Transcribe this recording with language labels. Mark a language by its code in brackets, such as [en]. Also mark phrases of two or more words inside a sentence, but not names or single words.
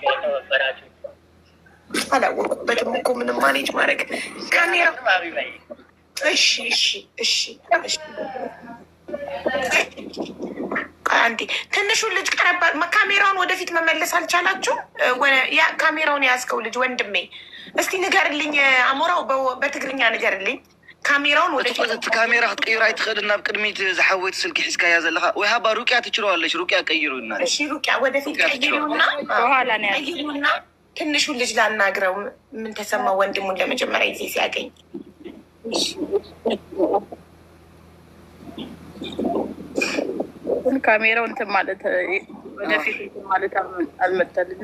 [am] አላወቅበትም እኮ ምንም ማኔጅ ማድረግ ካሜራ። እሺ አንዴ ትንሹን ልጅ ቀረባ። ካሜራውን ወደፊት መመለስ አልቻላችሁ? ካሜራውን የያዝከው ልጅ ወንድሜ እስቲ ንገርልኝ። አሞራው በትግርኛ ንገርልኝ። ካሜራውን ወደፊት [ti] ካሜራ ክትቀይሩ አይትኽእልን። ናብ ቅድሚት ዝሓወይት ስልኪ ሒዝካያ ዘለካ ወይ ሃባ ሩቅያ ትችለዋለች። [am] ሩቅያ ቀይሩ እና እሺ፣ ሩቅያ ወደፊት ቀይሩና ትንሹን ልጅ ላናግረው። ምን ተሰማው ወንድሙን ለመጀመሪያ ጊዜ ሲያገኝ? ካሜራው እንትን ማለት ወደፊት እንትን ማለት አልመጣልኝም።